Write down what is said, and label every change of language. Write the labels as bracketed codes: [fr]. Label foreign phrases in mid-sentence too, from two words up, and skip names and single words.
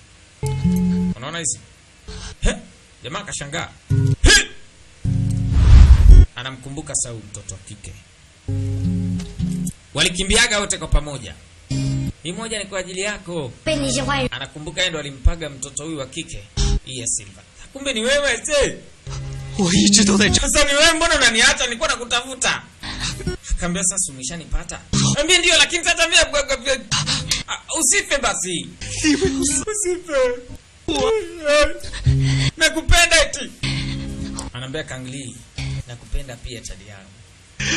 [sw] Unaona hizi? Jamaa akashangaa. Anamkumbuka Saul mtoto wa kike. Walikimbiaga wote kwa pamoja. Hii moja ni kwa ajili yako. Anakumbuka yeye ndo alimpaga mtoto huyu wa kike. Hii ya Silva. Kumbe ni wewe ese. [zh] 我一直都在这。 [sw] Sasa ni wewe, mbona unaniacha? Nilikuwa nakutafuta. Akaambia sasa umeshanipata. Ambia ndio, lakini sasa mimi usife basi. Usife. Nakupenda eti. Anaambia Kangli, Nakupenda pia chali yangu.